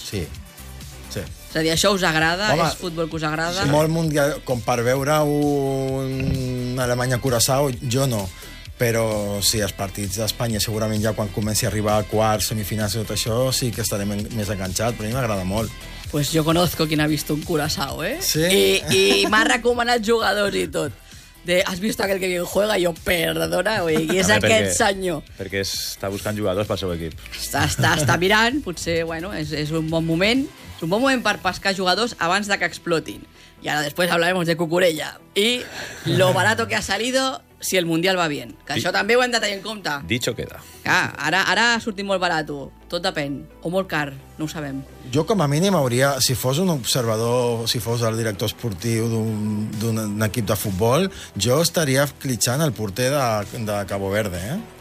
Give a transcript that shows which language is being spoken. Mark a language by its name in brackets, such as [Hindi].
[Catalan] Sí. Sí. És a dir, això us agrada? Home, és futbol que us agrada? Sí. Molt mundial, com per veure un Alemanya-Curaçao, jo no. Però sí, els partits d'Espanya, segurament ja quan comenci a arribar a quarts, semifinals i tot això, sí que estarem més enganxats, però a mi m'agrada molt. [Spanish] Pues yo conozco quien ha visto un Curaçao, ¿eh? [Catalan] Sí. [Spanish] Y me ha [Catalan] recomanat jugadors i tot. De, has vist aquell que [Spanish] bien juega? [Catalan] Jo, perdona, güey, i és aquest senyor. Perquè està buscant jugadors pel seu equip. Està mirant, potser, bueno, és un bon moment. És un bon moment per pescar jugadors abans de que explotin. I ara després [Spanish] hablaremos [Catalan] de Cucurella. [Spanish] I lo barato que ha salido si el Mundial va bien. [Catalan] Que això també ho hem de tenir en compte. [Spanish] Dicho queda. [Catalan] Clar, ara ha sortit molt barato. Tot depèn. O molt car, no ho sabem. Jo, com a mínim, hauria, si fos un observador, si fos el director esportiu d'un equip de futbol, jo estaria clitxant el porter de Cabo Verde, eh?